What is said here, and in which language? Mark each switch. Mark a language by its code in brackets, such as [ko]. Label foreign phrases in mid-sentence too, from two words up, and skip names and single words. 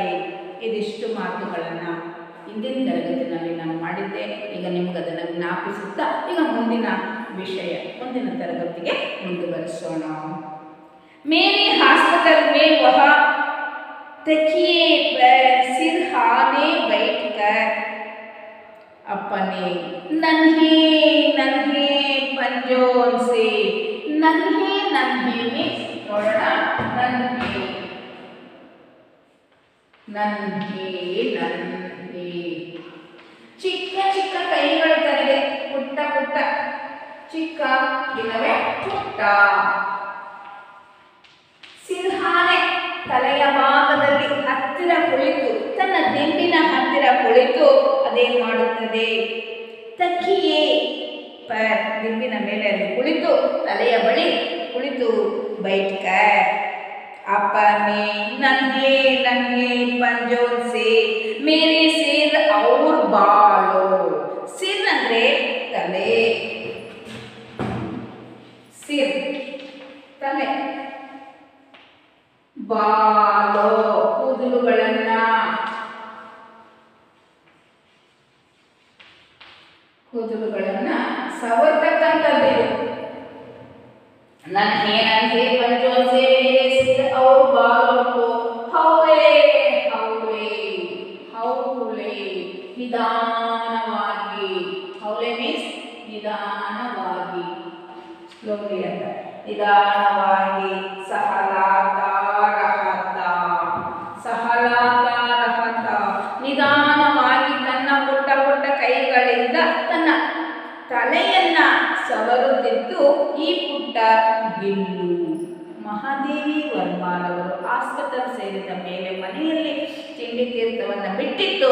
[kn] ಇದಿಷ್ಟು ಮಾತುಗಳನ್ನು ಹಿಂದಿನ ತರಗತಿನಲ್ಲಿ ನಾನು ಮಾಡಿದ್ದೆ, ಈಗ ನಿಮ್ಗೆ ಅದನ್ನು ಜ್ಞಾಪಿಸುತ್ತಾ ಈಗ ಮುಂದಿನ ವಿಷಯ, ಮುಂದಿನ ತರಗತಿಗೆ ಮುಂದುವರಿಸೋಣ। [hi] मेरे हॉस्पिटल में वह तकिए पर सिरहाने बैठकर अपने नन्हे नन्हे पंजों से, नन्हे नन्हे में थोड़ा नन्हे नन्हे नन्हे [kn] ಚಿಕ್ಕ ಚಿಕ್ಕ ಕೈಗಳು ತನಗೆ, ಪುಟ್ಟ ಪುಟ್ಟ, ಚಿಕ್ಕ ಇಲ್ಲವೇ ಪುಟ್ಟ, ತಾನೇ ತಲೆಯ ಭಾಗದಲ್ಲಿ ಹತ್ತಿರ ಕುಳಿತು ತನ್ನ ದಿಂಬಿನ ಹತ್ತಿರ ಕುಳಿತು ಅದೇನು ಮಾಡುತ್ತದೆ, [hi] तकिये पर [kn] ದಿಂಬಿನ ಮೇಲೆ ಅದು ಕುಳಿತು ತಲೆಯ ಬಳಿ ಕುಳಿತು बैठकर [hi] अपने नन्हे नन्हे पंजों से मेरे सिर और बालों, सिर [kn] ಅಂದ್ರೆ ತಲೆ, [hi] सिर [kn] ತಲೆ, ಬಾಲೋ ಕೂದಲುಗಳನ್ನ, ಸವರ್ತಕ್ಕಂಥದ್ದು. [hi] नन्हे नन्हे पंजों से मेरे सिर और बालों को हौले हौले हौले निदानವಾಗಿ, हौले मीन्स निदानವಾಗಿ, स्लोली ಅಂತ, निदानವಾಗಿ सहलाता रहता, सहलाता रहता, [kn] ನಿದಾನವಾಗಿ ತನ್ನ ಪುಟ್ಟ ಪುಟ್ಟ ಕೈಗಳಿಂದ ತನ್ನ ತಲೆಯನ್ನ ಸವರುತ್ತಿದ್ದು ಈ ಪುಟ್ಟ ಗಿಲ್ಲು. ಮಹಾದೇವಿ ವರ್ಮಾರವರು ಆಸ್ಪತ್ರೆ ಸೇರಿದ ಮೇಲೆ ಮನೆಯಲ್ಲಿ ತಿಂಡಿ ತೀರ್ಥವನ್ನು ಬಿಟ್ಟಿತ್ತು.